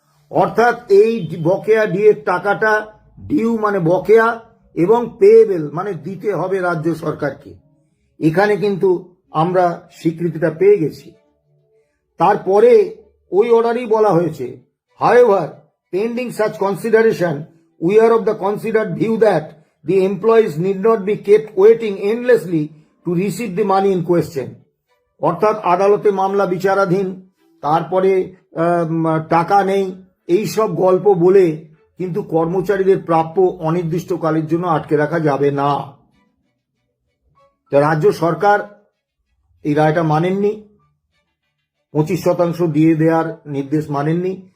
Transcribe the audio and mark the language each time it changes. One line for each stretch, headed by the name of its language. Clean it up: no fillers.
Bangla: অর্থাৎ এই বকেয়া ডিএর টাকাটা, ডিউ মানে বকেয়া এবং পেয়েবল মানে দিতে হবে রাজ্য সরকারকে। এখানে কিন্তু আমরা স্বীকৃতিটা পেয়ে গেছি। তারপরে ওই অর্ডারেই বলা হয়েছে,
English: however pending such consideration we are of the considered view that the employees need not be kept waiting endlessly to receive the money in question.
Bangla: অর্থাৎ আদালতে মামলা বিচারাধীন, তারপরে টাকা নেই, এই সব গল্প বলে কিন্তু কর্মচারীদের প্রাপ্য অনির্দিষ্টকালের জন্য আটকে রাখা যাবে না। রাজ্য সরকার এই রায়টা মানেননি, 25% দিয়ে দেওয়ার নির্দেশ মানেননি।